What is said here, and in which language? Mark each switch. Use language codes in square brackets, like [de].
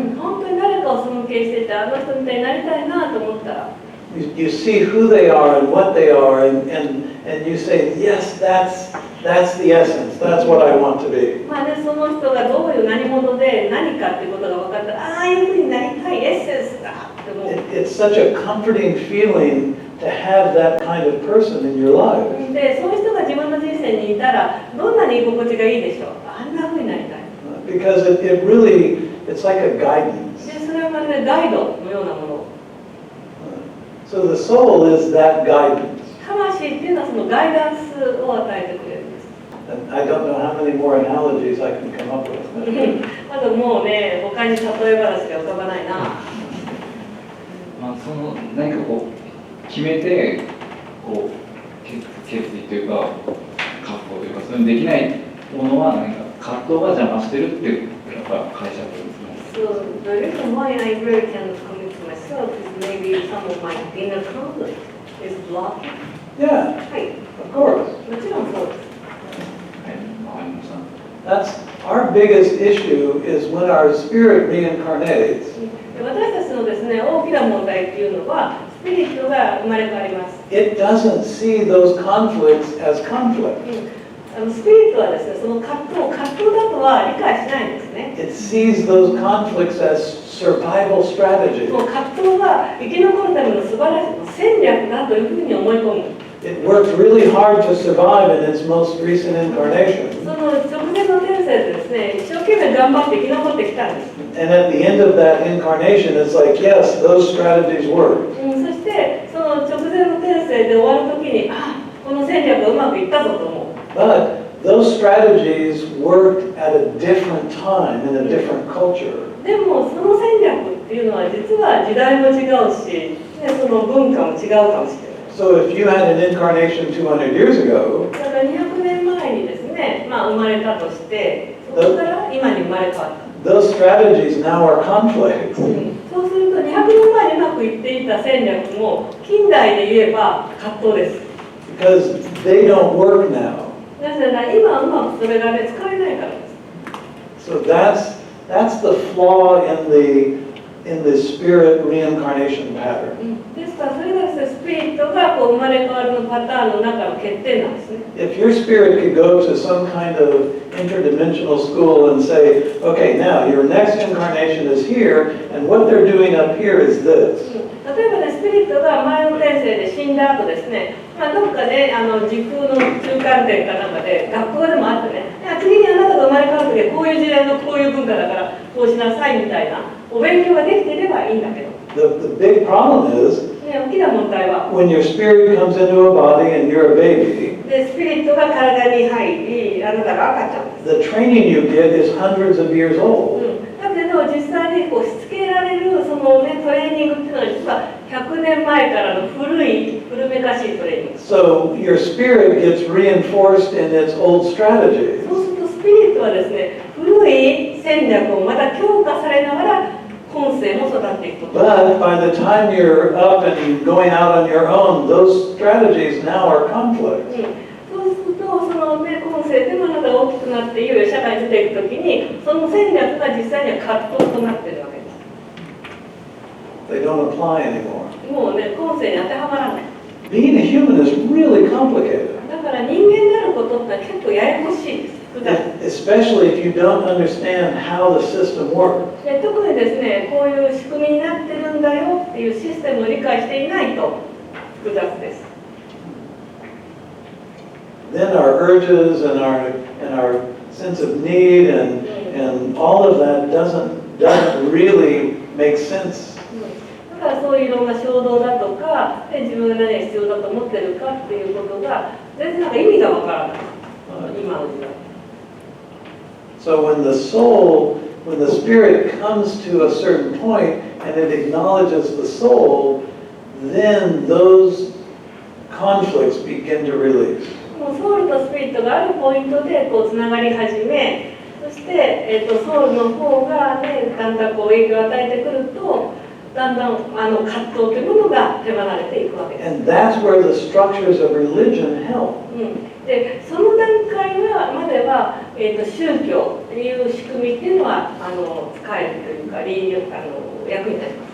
[ja] 本当に誰かを尊敬してて、あの人みたいになりたいなと思ったら、 [en] You see who they are and what they are, and you say, yes, that's the essence. That's what I want to be. [ja] まあね、その人がどういう何者で何かっていうことが分かったら、ああいうふうになりたいエッセンスだって思う。 [en] It's such a comforting feeling to have that kind of person in your life. [ja] で、そういう人が自分の人生にいたら、どんなに居心地がいいでしょう。あんなふうになりたい。 [en] Because it really, it's like a guidance. [ja] で、それはまるでガイドのようなもの。 [en] So the soul is that guidance. [ja] 魂っていうのはそのガイダンスを与えてくれるんです。 [en] And I don't know how many more analogies I can come up with. [ja] まだもうね、他に例え話が浮かばないな。まあ、その何かこう決めてこう決意というか覚悟というかそういうのできないものは何か葛藤が邪魔してるっていうやっぱ解釈ですね。 [en] So the reason why I really cannot commit to myself is maybe some of my inner conflict is blocking. Yeah, [ja] はい、 [en] of course. [ja] もちろんそうです。はい、わかりました。 [en] That's our biggest issue is when our spirit reincarnates. [ja] 私たちのですね、大きな問題っていうのは、スピリットが生まれ変わります。 [en] It doesn't see those conflicts as conflict. [ja] スピリットはですね、その葛藤だとは理解しないんですね。 [en] It sees those conflicts as survival strategy. [ja] もう葛藤は生き残るための素晴らしい戦略だというふうに思い込む。 [en] It worked really hard to survive in its most recent incarnation. [ja] その直前の転生でですね、一生懸命頑張って生き残ってきたんです。 [en] And at the end of that incarnation, it's like, yes, those strategies work. [ja] そしてその直前の転生で終わるときに、あ、この戦略がうまくいったぞと思う。 [en] But those strategies worked at a different time in a different culture. [ja] でもその戦略っていうのは実は時代も違うし、その文化も違うかもしれない。 [en] So if you had an incarnation 200 years ago, [ja] だから200年前にですね、生まれたとして、そこから今に生まれ変わった。 [en] those strategies now are conflict. [ja] そうすると200年前にうままくいっていた戦略も近代で言えば葛藤です。 [en] because they don't work now. [ja] なぜなら今うまくそれがね使えないからです。 [en] So that's the flaw in the spirit reincarnation pattern. [ja] ですからそれがですね、スピリットがこう生まれ変わりのパターンの中の欠点なんですね。 [en] If your spirit could go to some kind of interdimensional school and say, okay, now your next incarnation is here, and what they're doing up here is this. [ja] 例えばね、スピリットが前の転生で死んだ後ですね、どっかで時空の中間点かなんかで学校でもあってね、次にあなたが生まれ変わる時はこういう時代のこういう文化だからこうしなさいみたいなお勉強ができていればいいんだけど、 [en] The big problem is [ja] 大きな問題は [en] when your spirit comes into a body and you're a baby, [ja] でスピリットが体に入り、あなたが赤ちゃんです。 [en] the training you get is hundreds of years old. [ja] だけど実際にこうしつけられるその、ね、トレーニングっていうのは実は100年前からの古めかしいトレーニング。 [en] So your spirit gets reinforced in its old strategies. [ja] そうするとスピリットはですね、古い戦略をまた強化されながら今世も育っていくこと。 [en] But by the time you're up and going out on your own, those strategies now are conflicts. [ja] そうするとその、ね、今世でもあなたが大きくなっていよいよ社会に出ていくときにその戦略が実際には葛藤となっているわけです。 [en] They don't apply anymore. [ja] もうね、今世に当てはまらない。 [en] Being a human is really complicated, [ja] だから人間であることって結構ややこしいです。複雑。 [en] especially if you don't understand how the system works. [ja] で特にですね、こういう仕組みになってるんだよっていうシステムを理解していないと複雑です。 [en] Then our urges and our sense of need and all of that doesn't really make sense. [ja] だからそういういろんな衝動だとか、で自分が何が必要だと思ってるかっていうことが全然なんか意味がわからない。今の時代。 [en] So when the spirit comes to a certain point and it acknowledges the soul, then those conflicts begin to release. [ja] もうソウルとスピリットがあるポイントでこうつながり始め、そして、ソウルの方がね、だんだんこう影響を与えてくると、だんだん葛藤というものが手放れていくわけです。 [en] And that's where the structures of religion help. [ja] でその段階までは、宗教という仕組みっていうのは使えるというか役に立ちます。